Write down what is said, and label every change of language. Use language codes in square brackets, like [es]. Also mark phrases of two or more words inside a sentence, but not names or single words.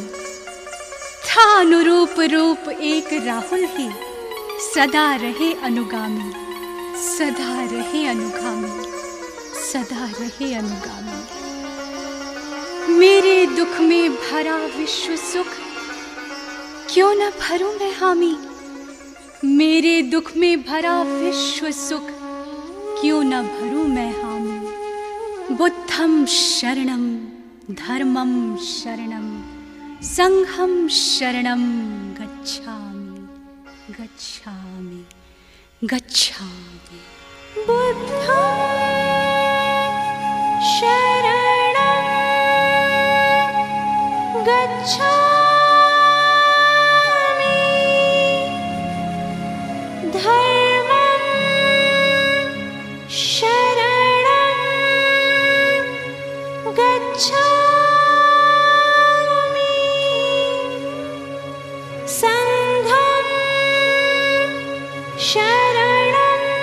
[hi] था अनुरूप रूप एक राहुल ही, सदा रहे अनुगामी, सदा रहे अनुगामी, सदा रहे अनुगामी। मेरे दुख में भरा विश्व सुख, क्यों न भरूं मैं हामी? मेरे दुख में भरा विश्व सुख, क्यों न भरूं मैं हामी? [pi] बुद्धं शरणं, धर्मं शरणं, संघं शरणं गच्छामि, गच्छामि, गच्छामि। बुद्धं शरणं गच्छामि, धर्मं शरणं गच्छामि, संघं शरणं